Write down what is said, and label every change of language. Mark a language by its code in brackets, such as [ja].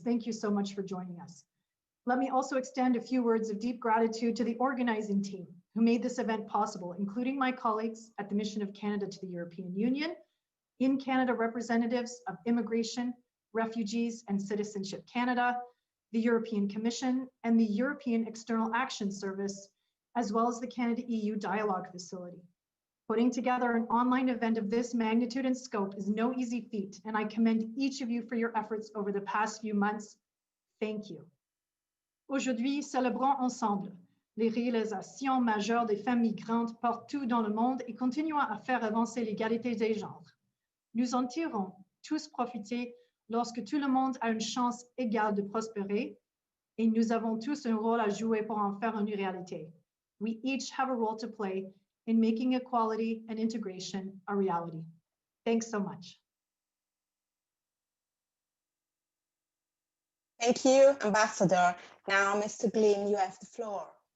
[en] Thank you so much for joining us. Let me also extend a few words of deep gratitude to the organizing team who made this event possible, including my colleagues at the Mission of Canada to the European Union, in Canada representatives of Immigration, Refugees and Citizenship Canada, the European Commission, and the European External Action Service, as well as the Canada-EU Dialogue Facility. Putting together an online event of this magnitude and scope is no easy feat, and I commend each of you for your efforts over the past few months. Thank you. [fr] Aujourd'hui, célébrons ensemble les réalisations majeures des femmes migrantes partout dans le monde et continuons à faire avancer l'égalité des genres. Nous en tirons tous profiter lorsque tout le monde a une chance égale de prospérer et nous avons tous un rôle à jouer pour en faire une réalité. [en] We each have a role to play in making equality and integration a reality. Thanks so much. Thank you, Ambassador. Now, Mr. Gleam, you have the floor.